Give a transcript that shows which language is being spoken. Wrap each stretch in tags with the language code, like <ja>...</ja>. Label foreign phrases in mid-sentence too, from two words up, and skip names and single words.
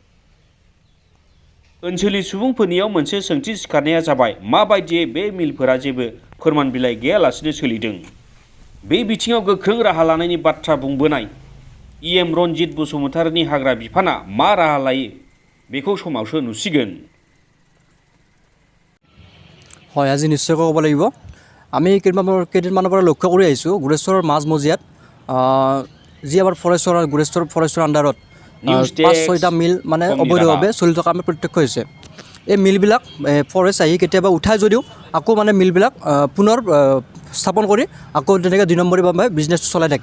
<brx>ओनसोलनि सुबुंफोरनियाव मोनसे सोंथि सिखारनाया जाबाय माबायदियै बे मिलफोरा जेबो फोरमान बिलाइ गैयालासिनो सोलिदों। बे बिथिङाव गोख्रों राहा लानायनि बाथ्रा बुंबोनाय इएम रनजित बसुमतारीनि हाग्रा बिफाना मा राहा लायो बेखौ समावसो नुसिगोन।</brx> <as>হয়, আজি নিশ্চয়কৈ ক'ব লাগিব। আমি কেইদিনমানৰ পৰা লক্ষ্য কৰি আহিছোঁ গোৰেশ্বৰৰ মাজমজিয়াত যি আমাৰ গোৰেশ্বৰ ফৰেষ্টৰ আণ্ডাৰত 5-6টা মিল মানে অবৈধভাৱে চলি থকা আমি প্ৰত্যক্ষ হৈছে। এই মিলবিলাক ফৰেষ্ট আহি কেতিয়াবা উঠাই যদিও আকৌ মানে মিলবিলাক পুনৰ স্থাপন কৰি আকৌ তেনেকৈ 2 নম্বৰীভাৱে বিজনেছটো চলাই থাকে।</as>